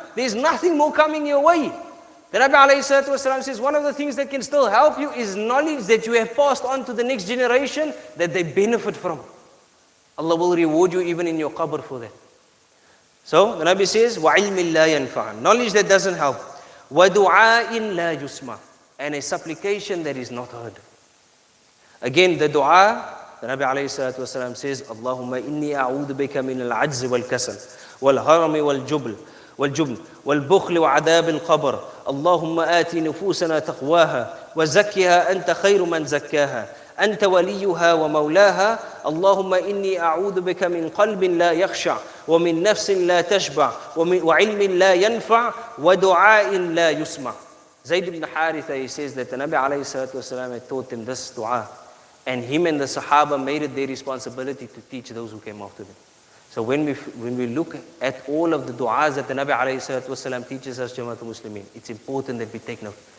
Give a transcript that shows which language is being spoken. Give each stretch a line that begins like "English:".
English: There's nothing more coming your way. The Nabi alayhi salatu wasalam says one of the things that can still help you is knowledge that you have passed on to the next generation that they benefit from. Allah will reward you even in your qabr for that. So the Nabi says,
Arabic: وَعِلْمٍ لَا يَنْفَعَ,
English: knowledge that doesn't help.
Arabic: وَدُعَاءٍ لَا يُسْمَعَ,
English: and a supplication that is not heard. Again, the dua the Nabi alayhi salatu wasalam says,
Arabic: Allahumma inni a'udhu bika min al-ajz wal-kasal, wal-harami wal-jubl, والجبن والبخل وعذاب القبر اللهم آت نفوسنا تقواها وزكها أنت خير من زكاها أنت وليها ومولاها اللهم إني أعوذ بك من قلب لا يخشع ومن نفس لا تشبع وعلم لا ينفع ودعاء لا يسمع.
English: Zayd ibn Haritha, he says that the Nabi alayhi salatu wasalam had taught him this dua, and him and the Sahaba made it their responsibility to teach those who came after them. So when we look at all of the du'as that the Nabi alayhi salatu wasalam teaches us, Jamaatul Muslimin, it's important that we take note.